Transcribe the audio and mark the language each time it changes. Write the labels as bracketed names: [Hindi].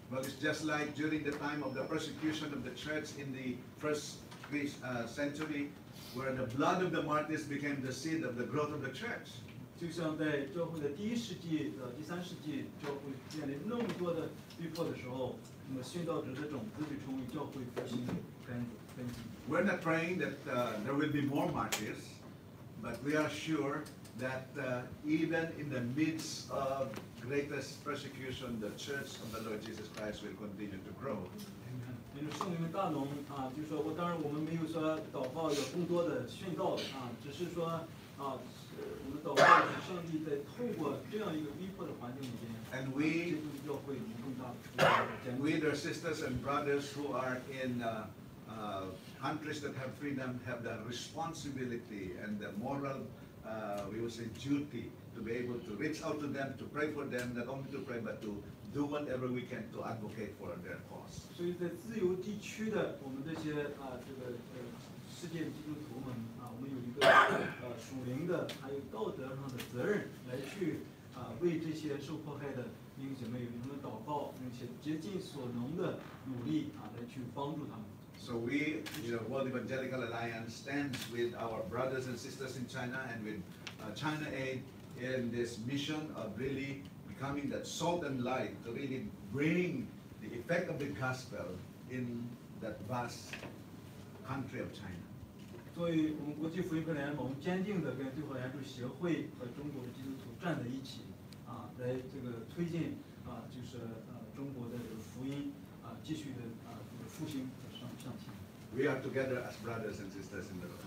[English] Well, it's just like during the time of the persecution of the church in the first century, where the blood of the martyrs became the seed of the growth of the church. [Chinese] 就像在教会的第1世纪、第3世纪，教会面临那么多的逼迫的时候，那么殉道者的种子就成为教会复兴的根基。 [English] We're not praying that there will be more martyrs, but we are sure that even in the midst of greatest persecution, the church of the Lord Jesus Christ will continue to grow. [Chinese] 因为圣灵的大能就说当然我们没有说祷告有更多的殉道只是说我们祷告上帝在透过这样一个逼迫的环境里边， [English] And [Chinese] 接触教会有更大的 [English] we, their sisters and brothers who are in countries that have freedom, have the responsibility and the moral, we would say, duty to be able to reach out to them, to pray for them, not only to pray, but to do whatever we can to advocate for their cause. [Chinese] 所以在自由地区的我们这些这个世界基督徒们我们有一个属灵的还有道德上的责任来去为这些受迫害的弟兄姐妹与他们祷告，并且竭尽所能的努力来去帮助他们。 [English] So we, World Evangelical Alliance, stands with our brothers and sisters in China and with China Aid in this mission of really becoming that salt and light to really bring the effect of the gospel in that vast country of China. [Chinese] 所以我们国际福音联盟坚定地跟对华援助协会和中国的基督徒站在一起来这个推进就是中国的这个福音继续的这个复兴上前。 [English] We are together as brothers and sisters in the Lord.